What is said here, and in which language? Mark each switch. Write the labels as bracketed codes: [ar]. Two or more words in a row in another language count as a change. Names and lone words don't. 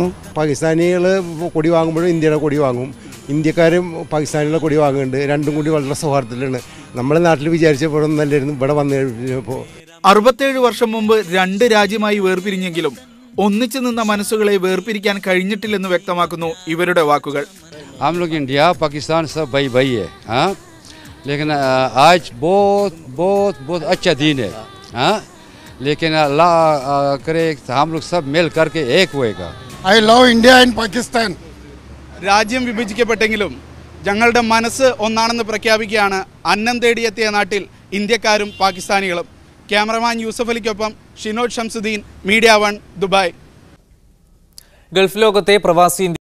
[ml] പാകിസ്ഥാനികൾ കൊടി വാങ്ങുമ്പോഴും ഇന്ത്യയുടെ കൊടി വാങ്ങും, ഇന്ത്യക്കാരും പാകിസ്ഥാനിയുടെ കൊടി വാങ്ങുന്നുണ്ട്. രണ്ടും കൂടി വളരെ സൗഹാർദ്ദത്തിലാണ്. നമ്മുടെ നാട്ടിൽ വിചാരിച്ചപ്പോഴും നല്ലായിരുന്നു. ഇവിടെ വന്നു കഴിഞ്ഞപ്പോൾ 67 വർഷം മുമ്പ് രണ്ട് രാജ്യമായി വേർപിരിഞ്ഞെങ്കിലും ഒന്നിച്ചു നിന്ന മനസ്സുകളെ വേർപിരിക്കാൻ കഴിഞ്ഞിട്ടില്ലെന്ന് വ്യക്തമാക്കുന്നു ഇവരുടെ വാക്കുകൾ. [hi] हम लोग इंडिया पाकिस्तान सब भाई भाई है, हाँ, लेकिन आज बहुत बहुत बहुत अच्छा दिन है, हाँ, लेकिन अल्लाह करे हम लोग सब मिल करके एक होएगा. [en] I love India and Pakistan. [ml] രാജ്യം വിഭജിക്കപ്പെട്ടെങ്കിലും ഞങ്ങളുടെ മനസ്സ് ഒന്നാണെന്ന് പ്രഖ്യാപിക്കുകയാണ് അന്നം തേടിയെത്തിയ നാട്ടിൽ ഇന്ത്യക്കാരും പാകിസ്ഥാനികളും. ക്യാമറമാൻ യൂസഫ് അലിക്കൊപ്പം ഷിനോജ് ഷംസുദ്ദീൻ, മീഡിയ 1, ദുബായ്. ഗൾഫ് ലോകത്തെ പ്രവാസി